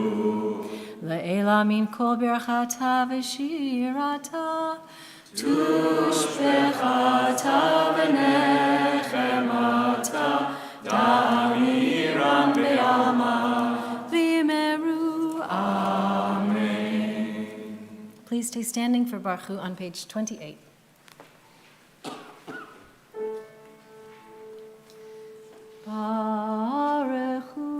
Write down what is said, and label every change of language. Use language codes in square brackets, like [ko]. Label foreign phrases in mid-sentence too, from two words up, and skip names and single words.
[arc] לְעֵלָּא מִן כָּל בִּרְכָתָא וְשִׁירָתָא תֻּשְׁבְּחָתָא וְנֶחֱמָתָא דַּאֲמִירָן בְּעָלְמָא וְאִמְרוּ, Amen. [en] Please stay standing for Baruch Hu on page 28. Baruch Hu.